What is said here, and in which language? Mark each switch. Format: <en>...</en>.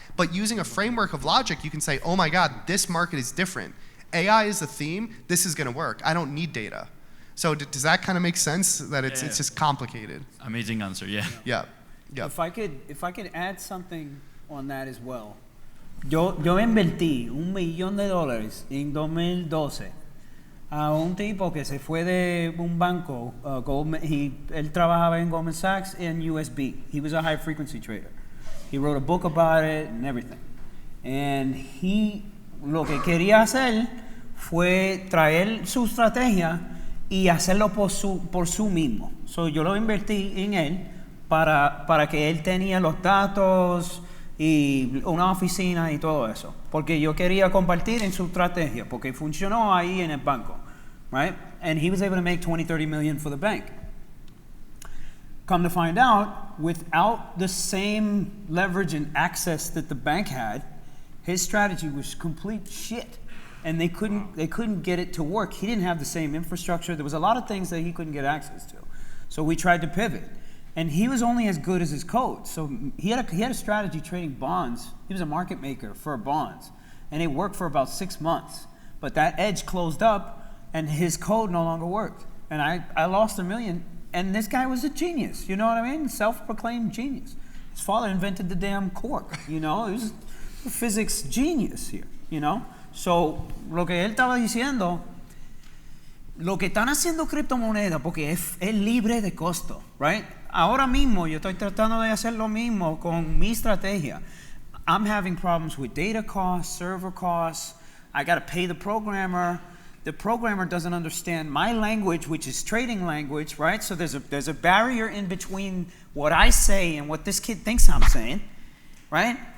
<en>But using a framework of logic, you can say, oh my God, this market is different. AI is the theme, this is gonna work. I don't need data. So does that kind of make sense? That it's just complicated? Amazing answer, yeah. Yeah. If I could add something on that as well.</en> <es>Yo invertí $1 millón en 2012 a un tipo que se fue de un banco, él trabajaba en Goldman Sachs and USB.</es> <en>He was a high frequency trader. He wrote a book about it and everything.</en> <es>And lo que quería hacer fue traer su estrategia y hacerlo por su mismo. So yo lo invertí en él para que él tenía los datos y una oficina y todo eso. Porque yo quería compartir en su estrategia, porque funcionó ahí en el banco, right?</es> <en>And he was able to make 20-30 million for the bank. Come to find out, without the same leverage and access that the bank had, his strategy was complete shit. And they couldn't get it to work. He didn't have the same infrastructure. There was a lot of things that he couldn't get access to. So we tried to pivot. And he was only as good as his code. So he had a strategy trading bonds. He was a market maker for bonds. And it worked for about 6 months. But that edge closed up and his code no longer worked. And I lost $1 million. And this guy was a genius, you know what I mean? Self-proclaimed genius. His father invented the damn cork, you know? He was a physics genius here, you know?</en> <es>So, lo que él estaba diciendo, lo que están haciendo criptomonedas, porque es libre de costo, right? Ahora mismo yo estoy tratando de hacer lo mismo con mi estrategia.</es> <en>I'm having problems with data costs, server costs. I got to pay the programmer. The programmer doesn't understand my language, which is trading language, right? So there's a barrier in between what I say and what this kid thinks I'm saying, right?</en>